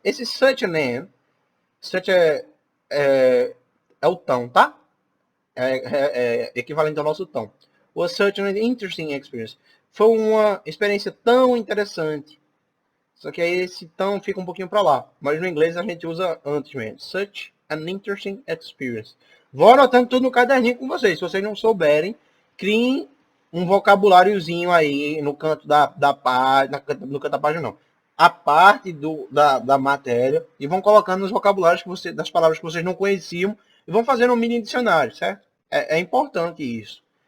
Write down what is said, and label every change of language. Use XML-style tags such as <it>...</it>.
<pt>Esse</pt> <en>such an,</en> <pt>such é o tom, tá? É equivalente ao nosso tom.</pt> <en>Was such an interesting experience.</en> <pt>Foi uma experiência tão interessante. Só que aí esse tão fica um pouquinho para lá. Mas no inglês a gente usa antes mesmo.</pt> <en>Such an interesting experience.</en> <pt>Vou anotando tudo no caderninho com vocês. Se vocês não souberem, criem um vocabuláriozinho aí no canto da página. No canto da página não. A parte da matéria. E vão colocando os vocabulários das palavras que vocês não conheciam. E vão fazendo um mini dicionário, certo? É importante isso.</pt>